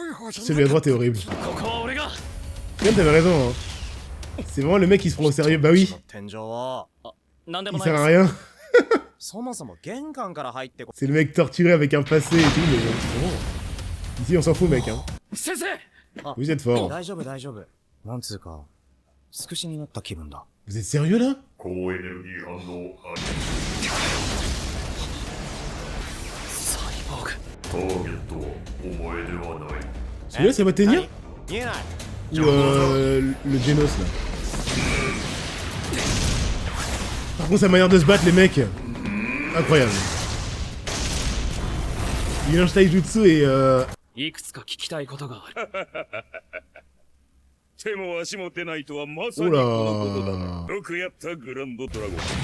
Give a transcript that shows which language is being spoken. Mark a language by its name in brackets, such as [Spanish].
[French] Celui à droite est horrible. Même t'avais raison, hein. C'est vraiment le mec qui se prend au sérieux, bah oui. Il sert à rien. C'est le mec torturé avec un passé et tout, mais... Ici on s'en fout mec, hein. Vous êtes fort. [Japanese] なんつうか、つくしになった気分だ。 [French] Vous êtes sérieux là? [Japanese] 高エネルギー反応あり。サイボーグ。ターゲットはお前ではない。 [French] Celui-là c'est Watenia? [Japanese] 見えない。 [French] Ou le Genos là? Par contre sa manière de se battre les mecs, incroyable. Il mélange taijutsu et [Japanese] いくつか聞きたいことがある。手も足も出ないとはまさ [French] Oh [Japanese] にこのことだ [French] là [Japanese] な。よくやったグランドドラゴン。